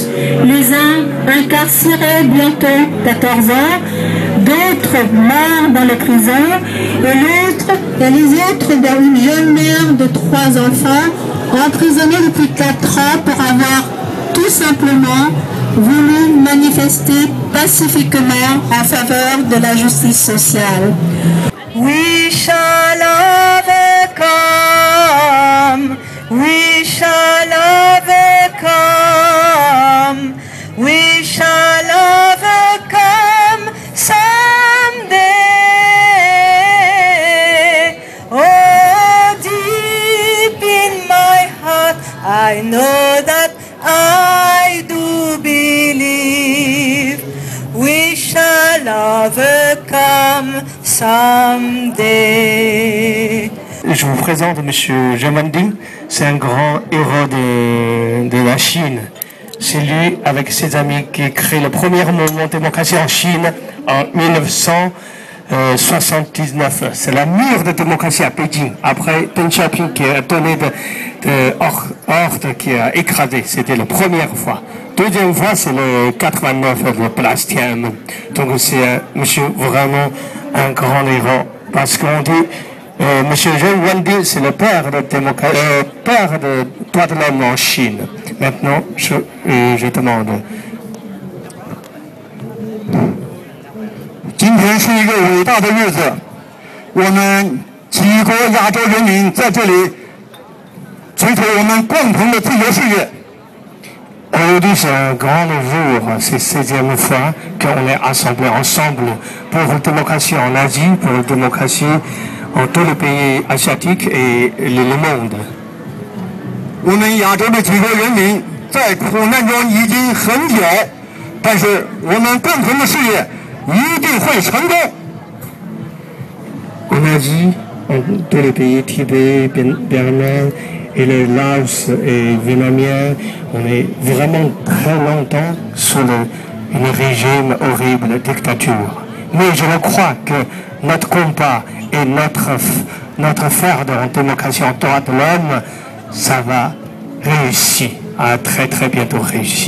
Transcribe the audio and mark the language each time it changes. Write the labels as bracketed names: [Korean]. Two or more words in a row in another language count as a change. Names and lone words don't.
[French] Les uns incarcérés bientôt 14 ans, d'autres morts dans les prisons, et les autres dans une jeune mère de 3 enfants, emprisonnée depuis 4 ans pour avoir tout simplement voulu manifester pacifiquement en faveur de la justice sociale. [English] We shall overcome, we shall overcome, we shall overcome someday. Oh, deep in my heart, I know that I do believe we shall overcome someday. [French] Je vous présente M. Zheng Wenbin, c'est un grand héros de la Chine. C'est lui, avec ses amis, qui a créé le premier mouvement de démocratie en Chine en 1979. C'est la mur de démocratie à Pékin. Après, Deng Xiaoping qui a donné de ordre qui a écrasé. C'était la première fois. Deuxième fois, c'est le 89, le place Tiananmen. Donc c'est monsieur vraiment un grand héros. Parce qu'on dit, monsieur Zheng Wenbin, c'est le père de droits de l'homme en Chine. Maintenant, je demande. [Chinese] 今天是一个伟大的日子，我们几国亚洲人民在这里追求我们共同的自由事业。 [French] Aujourd'hui, c'est un grand jour, c'est la 16e fois qu'on est assemblés ensemble pour la démocratie en Asie, pour la démocratie en tous les pays asiatiques et le monde. [Chinese] 我们亚洲的几国人民在苦难中已经很久，但是我们共同的事业一定会成功。 [French] En Asie, en tous les pays, Tibet, Birman et le Laos et Vietnamien, on est vraiment très longtemps sous un régime horrible de dictature. Mais je crois que notre combat et notre faire de la démocratie en droit de l'homme, ça va réussir, à très très bientôt réussir.